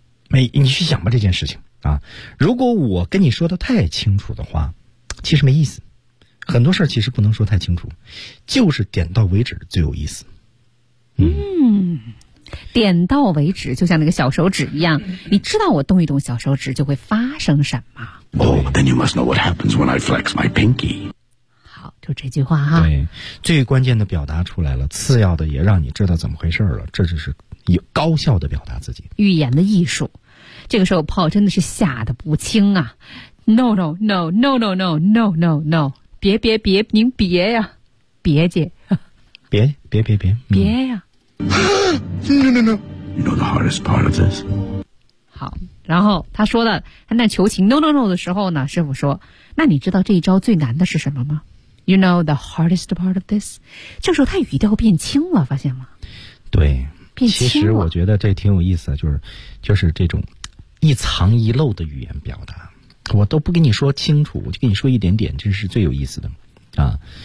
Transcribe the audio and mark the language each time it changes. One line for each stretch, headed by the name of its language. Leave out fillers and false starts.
Chinese: 你去想吧这件事情啊。如果我跟你说的太清楚的话，其实没意思。很多事儿其实不能说太清楚，就是点到为止最有意思。点到为止，就像那个小手指一样，你知道我动一动小手指就会发生什么。
English: Oh, then you must know what happens when I flex my pinky.
Chinese: 好，就这句话哈。对，最关键的表达出来了，次要的也让你知道怎么回事了，这就是有高效的表达自己。预言的艺术。这个时候 Paul 真的是吓得不轻啊。
English: No, no, no, no, no, no, no, no, no.
Chinese: 别别别，您别呀、啊。别姐。别别别别。别呀、啊。
English: No, no, no. You know the hardest part of this.
Chinese: 好，然后他说的他那求情
English: no, no, no
Chinese: 的时候呢，师傅说，那你知道这一招最难的是什么吗？
English: You know the hardest part of this.
Chinese: 这时候他语调变轻了，发现吗？对，变轻了。其实我觉得这挺有意思，就是这种一藏一漏的语言表达，我都不跟你说清楚，我就跟你说一点点，这是最有意思的啊。